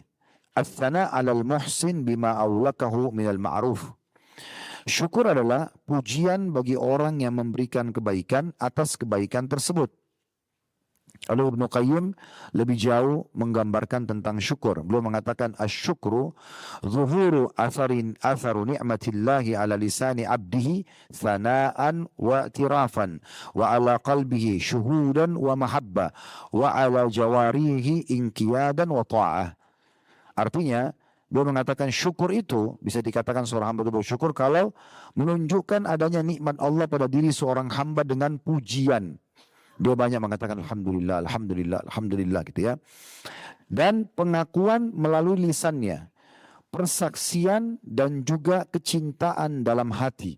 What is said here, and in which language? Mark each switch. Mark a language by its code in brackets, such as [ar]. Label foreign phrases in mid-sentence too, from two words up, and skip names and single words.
[ar] الثناء على المحسن بما أولاه من المعروف. [id] Syukur adalah pujian bagi orang yang memberikan kebaikan atas kebaikan tersebut. Lalu Ibnu Qayyim lebih jauh menggambarkan tentang syukur. Beliau mengatakan [ar] الشكر ظهور أثر نعمة الله على لسان عبده ثناء واعترافا وعلى قلبه شهودا ومحبة وعلى جوارحه انقيادا وطاعة. [id] Artinya, beliau mengatakan syukur itu bisa dikatakan seorang hamba itu bersyukur kalau menunjukkan adanya nikmat Allah pada diri seorang hamba dengan pujian. Dia banyak mengatakan Alhamdulillah, Alhamdulillah, Alhamdulillah gitu ya. Dan pengakuan melalui lisannya. Persaksian dan juga kecintaan dalam hati.